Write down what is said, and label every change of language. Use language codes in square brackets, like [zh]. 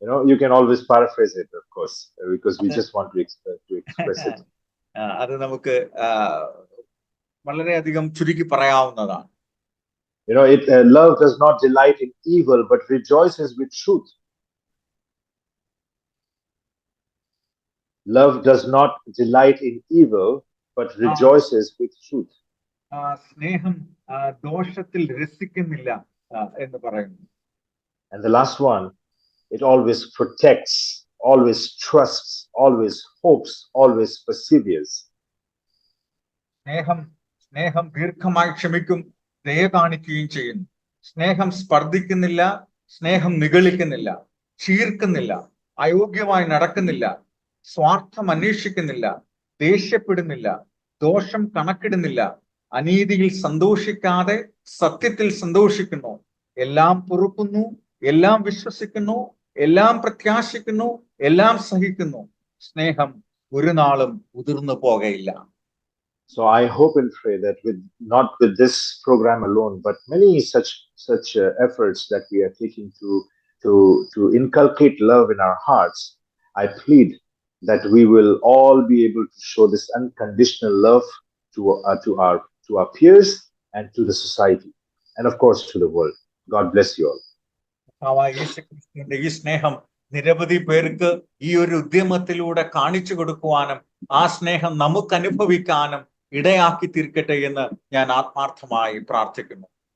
[en] You can always paraphrase it, of course, because we just want to express it. [ml] അത് നമുക്ക് വളരെയധികം ചുരുക്കി പറയാവുന്നതാണ്. [en] Love does not delight in evil, but rejoices with truth. Love does not delight in evil, but rejoices with truth. [ml] സ്നേഹം ദോഷത്തിൽ രസിക്കുന്നില്ല എന്ന് പറയുന്നു. [en] And the last one, it always protects, always trusts, always hopes, always perseveres. [ml] സ്നേഹം ദീർഘമായി ക്ഷമിക്കും, ദയ കാണിക്കുകയും ചെയ്യുന്നു. സ്നേഹം സ്പർദ്ധിക്കുന്നില്ല, സ്നേഹം നിഗളിക്കുന്നില്ല, ചീർക്കുന്നില്ല, അയോഗ്യമായി നടക്കുന്നില്ല, സ്വാർത്ഥം അന്വേഷിക്കുന്നില്ല, ദേഷ്യപ്പെടുന്നില്ല, ദോഷം കണക്കിടുന്നില്ല, അനീതിയിൽ സന്തോഷിക്കാതെ സത്യത്തിൽ സന്തോഷിക്കുന്നു, എല്ലാം പൊറുക്കുന്നു, എല്ലാം വിശ്വസിക്കുന്നു, എല്ലാം പ്രത്യാശിക്കുന്നു, എല്ലാം സഹിക്കുന്നു. സ്നേഹം ഒരു നാളും ഉതിർന്നു പോകയില്ല. [en] So I hope and pray that not with this program alone, but many such efforts that we are taking to inculcate love in our hearts, I plead that we will all be able to show this unconditional love to our peers and to the society, and of course to the world. God bless you all. [ml] യേശുക്രിസ്തുവിന്റെ ഈ സ്നേഹം നിരവധി പേർക്ക് ഈ ഒരു ഉദ്യമത്തിലൂടെ കാണിച്ചു കൊടുക്കുവാനും ആ സ്നേഹം നമുക്ക് അനുഭവിക്കാനും ഇടയാക്കി തീർക്കട്ടെ എന്ന് ഞാൻ ആത്മാർത്ഥമായി പ്രാർത്ഥിക്കുന്നു.